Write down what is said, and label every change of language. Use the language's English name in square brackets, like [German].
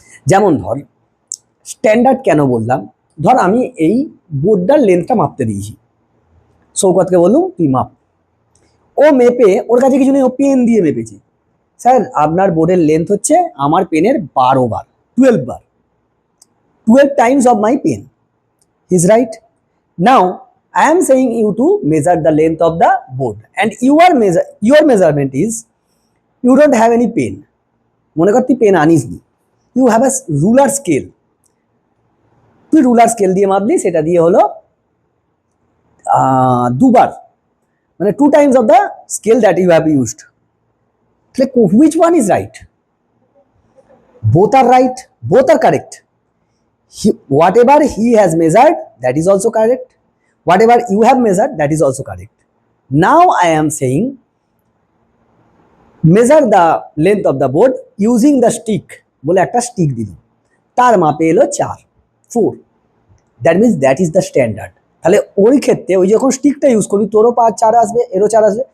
[Bangla] যেমন ধর স্ট্যান্ডার্ড কেন বললাম, ধর আমি এই বোর্ডটার লেন্থটা মাপতে দিয়েছি, সৌকতকে বললুম তুই মাপ। ও মেপে, ওর কাছে কিছু নেই, ও পেন দিয়ে মেপেছে। স্যার আপনার বোর্ডের লেন্থ হচ্ছে আমার পেনের 12 বার, 12 বার, [English] 12 times of my pen. He's right. Now I am saying you to measure the length of the board, and your measurement is you don't have any pen. [Bangla] মনে কর তুই পেন আনিস নি, [English] you have a ruler scale. [Bangla] তুই ruler scale দিয়ে মাপলি, সেটা দিয়ে হলো 2 বার, মানে [English] 2 times of the scale that you have used. Which one is right? Both are right, both are correct. Whatever he has measured, that is also correct. Whatever you have measured, that is also correct. Now I am saying measure the length of the board using the stick. [Bangla] বলে একটা stick দিল, তার মাপে এলো 4, [English] That means that is the standard. [Bangla] তাহলে ওই ক্ষেত্রে ওই যখন স্টিকটা ইউজ করবি তোরও 4 আসবে, এরও 4 আসবে।